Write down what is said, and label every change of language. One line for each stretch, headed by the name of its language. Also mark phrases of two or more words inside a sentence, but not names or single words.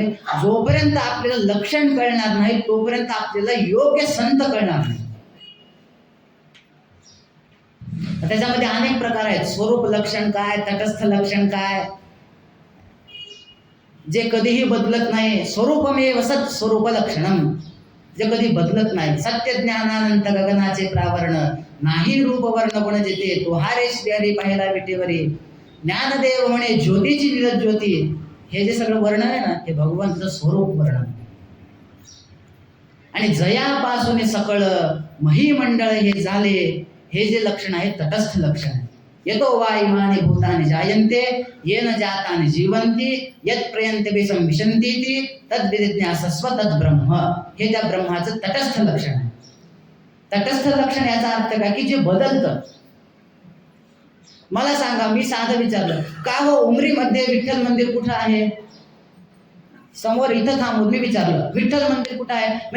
Marathi: जोपर्यंत आपल्याला लक्षण कळणार नाही तोपर्यंत आपल्याला योग्य संत कळणार नाही. त्याच्यामध्ये अनेक प्रकार आहेत. स्वरूप लक्षण काय, तटस्थ लक्षण काय, जे कधीही बदलत नाही.
Sanskrit: स्वरूपमेव सत् स्वरूप लक्षणम,
Marathi: जे कधी बदलत नाही. सत्य ज्ञानानंत गगनाचे प्रावरण, नाही रूप वर्ण गुण जेते, तो हारे श्रीहरी पाहिला विटेवरी, ज्ञानदेव म्हणे ज्योतीची निरत ज्योती. हे जे सगळं वर्णन आहे ना, हे भगवंताचं स्वरूप वर्णन. आणि जयापासून सकळ महिमंडळ हे झाले, हे जे लक्षण आहे तटस्थ लक्षण आहे.
Sanskrit: यतो वा इमानि भूतानि जायन्ते येन जातानि जीवन्ति यत् प्रयन्ते विषम विशन्तीति तद् विजिज्ञासस्व तद् ब्रह्म.
Marathi: हे त्या ब्रह्माचं तटस्थ लक्षण आहे. तटस्थ लक्षण याचा अर्थ काय? की जे बदलतं. मला सांगा, मी साधं विचारलं, का हो उमरीमध्ये विठ्ठल मंदिर कुठं आहे? समोर इथं थांबून मी विचारलं, विठ्ठल मंदिर कुठं आहे?